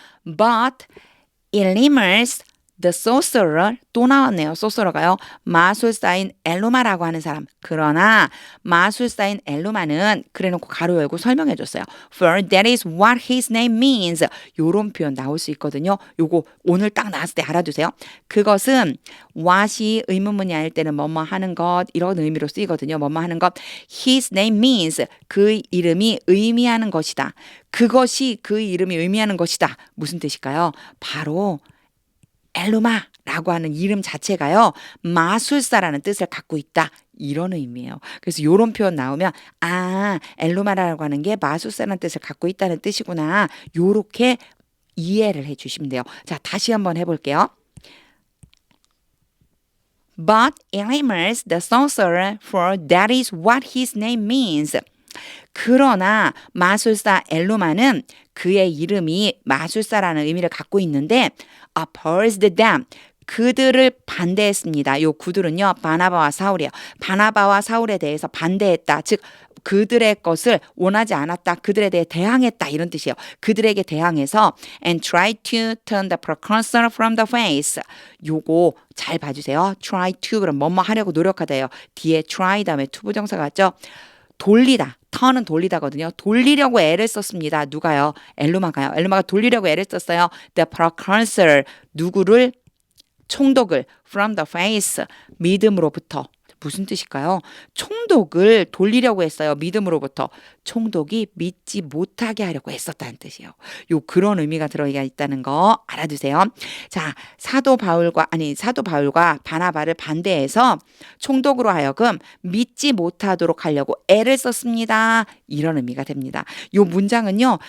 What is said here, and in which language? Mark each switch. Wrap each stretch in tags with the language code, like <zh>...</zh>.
<en>But Elymas the sorcerer,</en> <ko>또 나왔네요. sorcerer가요. 마술사인 엘루마라고 하는 사람. 그러나 마술사인 엘루마는 그래놓고 가로 열고 설명해 줬어요.</ko> <en>For that is what his name means.</en> <ko>요런 표현 나올 수 있거든요. 요거 오늘 딱 나왔을 때 알아두세요. 그것은 what이 의문문이 아닐 때는 뭐뭐 하는 것 이런 의미로 쓰이거든요. 뭐뭐 하는 것.</ko> <en>His name means</en> <ko>그 이름이 의미하는 것이다. 그것이 그 이름이 의미하는 것이다. 무슨 뜻일까요? 바로 엘루마라고 하는 이름 자체가요. 마술사라는 뜻을 갖고 있다. 이런 의미예요. 그래서 이런 표현 나오면 엘루마라고 하는 게 마술사라는 뜻을 갖고 있다는 뜻이구나. 요렇게 이해를 해 주시면 돼요. 자, 다시 한번 해볼게요.</ko> <en>But Elymas the sorcerer, for that is what his name means.</en> <ko>그러나 마술사 엘루마는 그의 이름이 마술사라는 의미를 갖고 있는데</ko> <en>opposed them,</en> <ko>그들을 반대했습니다. 요 그들은요 바나바와 사울이에요. 바나바와 사울에 대해서 반대했다. 즉 그들의 것을 원하지 않았다. 그들에 대해 대항했다. 이런 뜻이에요. 그들에게 대항해서</ko> <en>and try to turn the proconsul from the face.</en> <ko>요거 잘 봐주세요. try to 그럼 뭐뭐 하려고 노력하다예요. 뒤에 try 다음에 to 부정사가 왔죠. 돌리다. turn은 돌리다거든요. 돌리려고 애를 썼습니다. 누가요? 엘루마가요. 엘루마가 돌리려고 애를 썼어요.</ko> <en>The proconsul,</en> <ko>누구를? 총독을</ko> <en>from the face,</en> <ko>믿음으로부터. 무슨 뜻일까요? 총독을 돌리려고 했어요. 믿음으로부터. 총독이 믿지 못하게 하려고 했었다는 뜻이에요. 요 그런 의미가 들어있다는 거 알아두세요. 자, 사도 바울과 바나바를 반대해서 총독으로 하여금 믿지 못하도록 하려고 애를 썼습니다. 이런 의미가 됩니다. 요 문장은요.</ko>